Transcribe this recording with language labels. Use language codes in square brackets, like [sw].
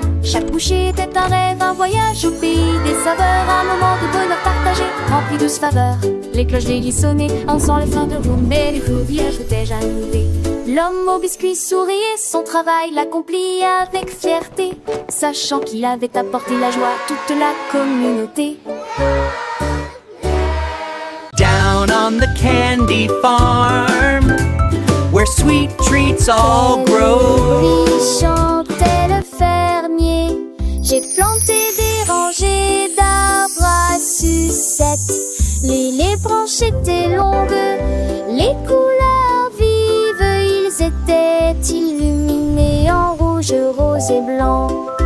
[fr] Chaque bouchée était un rêve, un voyage au pays des saveurs, un moment de bonheur partagé, rempli de faveurs. Les cloches déliées sonnaient, en sent les fins de roue, mais les rivières étaient jalousées. L'homme au biscuit souriait, son travail l'accomplit avec fierté, sachant qu'il avait apporté la joie à toute la communauté. [en] Down on the candy farm, where sweet treats all grow. [fr] Oui, chantait le fermier, j'ai planté des rangées d'arbres à sucettes. Les branches étaient longues, Les couleurs vives, ils étaient illuminés en rouge, rose et blanc.